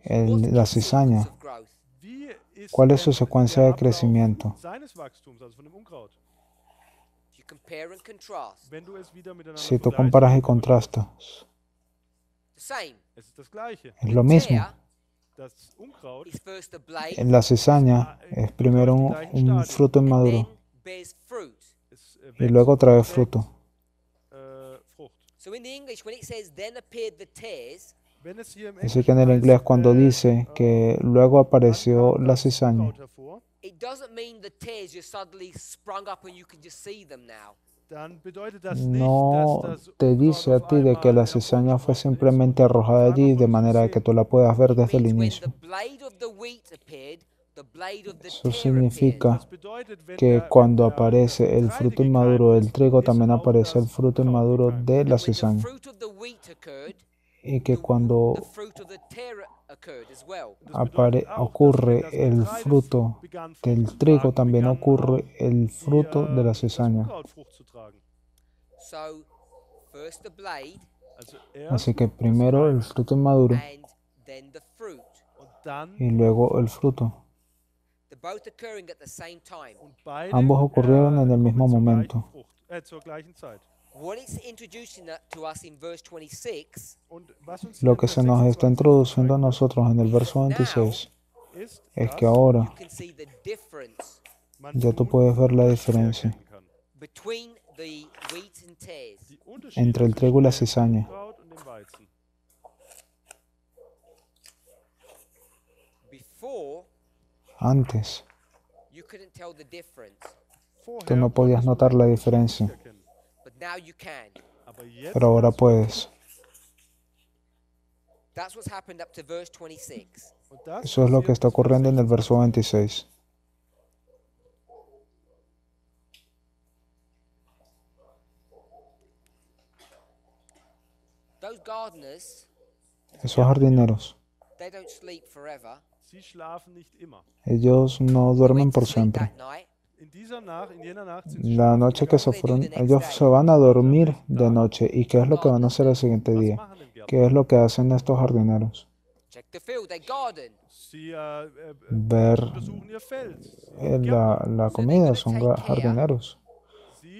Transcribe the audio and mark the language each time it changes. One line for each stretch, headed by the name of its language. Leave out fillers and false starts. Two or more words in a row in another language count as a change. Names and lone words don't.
English: What's
Spanish: la
English: the sequence
Spanish: cizaña.
English: of growth?
German: wie ist
Spanish: ¿Cuál es su
German: denn
Spanish: secuencia
German: der
Spanish: de
German: Ablauf
Spanish: crecimiento?
German: seines Wachstums, also von dem Unkraut?
English: If you compare and contrast,
German: Wenn du es wieder miteinander
Spanish: Si tú
German: vergleichst,
Spanish: comparas y contrastas,
English: the same.
German: es ist das Gleiche.
Spanish: es lo mismo.
English: Tear
German: Das Unkraut
English: is first a blade,
Spanish: La cizaña es primero un fruto
English: and then
Spanish: inmaduro bears fruit. es, y
German: wächst
Spanish: luego
German: und
Spanish: trae
German: trägt,
Spanish: fruto.
German: Frucht.
English: So in the English, when it says then appeared the tares,
German: Wenn es hier im
Spanish: Así que en el
German: Englischen
Spanish: inglés
German: heißt,
Spanish: cuando dice que luego
German: dann
Spanish: apareció
German: kam
Spanish: la
German: das
Spanish: cizaña,
German: Unkraut hervor,
English: it doesn't mean the tares just suddenly sprung up and you can just see them now.
German: dann bedeutet das nicht,
Spanish: no
German: dass das
Spanish: te dice a
German: Unkraut
Spanish: ti
German: auf
Spanish: de que la
German: einmal
Spanish: cizaña fue
German: hervorgesprossen ist
Spanish: simplemente
German: und
Spanish: arrojada
German: auf
Spanish: allí
German: einmal
Spanish: de
German: konntest du
Spanish: manera
German: sehen.
Spanish: que tú la puedas ver
English: It
Spanish: desde el
English: means when
Spanish: inicio.
English: the blade of the wheat appeared, the blade of the
Spanish: Eso
English: tear
Spanish: significa
German: Das bedeutet, wenn
Spanish: que
German: der-
Spanish: cuando
German: wenn der-
Spanish: aparece
German: das
Spanish: el
German: Getreide
Spanish: fruto
German: gekeimt
Spanish: inmaduro del
German: ist,
Spanish: trigo,
German: ist
Spanish: también
German: auch
Spanish: aparece el
German: das
Spanish: fruto
German: Unkraut
Spanish: inmaduro
German: gekeimt.
Spanish: de
English: And
Spanish: la
English: when the
Spanish: cizaña.
English: fruit of the wheat occurred,
Spanish: Y que
English: the
Spanish: cuando
English: fruit of the tear occurred as well.
German: Das bedeutet auch, dass
Spanish: ocurre
German: wenn das
Spanish: el
German: Getreide
Spanish: fruto
German: begann, Frucht
Spanish: del
German: zu
Spanish: trigo,
German: tragen,
Spanish: también
German: begann
Spanish: ocurre
German: auch
Spanish: el fruto de la
German: das
Spanish: cizaña.
German: Unkraut Frucht zu tragen.
English: So first the blade
German: Also
Spanish: Así
German: erst
Spanish: que primero el fruto inmaduro
English: and then the fruit.
German: und dann
Spanish: y luego el fruto.
English: They're both occurring at the same time.
German: und beide
Spanish: Ambos ocurrieron en el
German: kommen
Spanish: mismo
German: zur
Spanish: momento.
German: gleichen zur gleichen Zeit.
English: What it's introducing to us in verse 26
German: Und was uns
Spanish: Lo
German: hier
Spanish: que
German: in
Spanish: se
German: Vers
Spanish: nos está
German: 26
Spanish: introduciendo a
German: zeigt,
Spanish: nosotros en el verso 26
German: ist,
Spanish: es
German: dass
Spanish: que ahora
English: you can see the difference
German: man
Spanish: ya tú
German: schon
Spanish: puedes ver la
German: Unterschiede
Spanish: diferencia
German: erkennen kann.
English: between the wheat and tares.
German: Die Unterschiede
Spanish: entre el trigo y la
German: zwischen dem
Spanish: cizaña.
German: Unkraut und dem Weizen.
English: Before,
Spanish: Antes,
English: you couldn't tell the difference,
Spanish: tú no podías notar la diferencia,
German: erkennen.
English: but now you can.
German: Aber jetzt
Spanish: pero ahora
German: kannst du
Spanish: puedes.
English: That's what's happened up to verse 26.
German: Und das
Spanish: Eso es lo que
German: passiert
Spanish: está
German: bis Vers
Spanish: ocurriendo en el
German: 26.
Spanish: verso 26.
English: Those gardeners,
Spanish: Esos jardineros,
English: they don't sleep forever.
German: Sie schlafen nicht immer.
Spanish: ellos no
English: They
Spanish: duermen
English: went to
Spanish: por
English: sleep
Spanish: siempre.
English: that night.
German: In jener Nacht sind sie
Spanish: La
German: schlafen
Spanish: noche que
German: gegangen.
Spanish: se fueron, ellos se van a dormir de noche. ¿Y qué es lo que van a hacer el siguiente
German: Was
Spanish: día?
German: machen denn Gärtner?
Spanish: ¿Qué es lo que hacen estos jardineros?
English: Check the field, they garden.
German: Sie
Spanish: Ver
German: untersuchen ihr Feld. Sie
Spanish: la comida, son jardineros.
German: Sie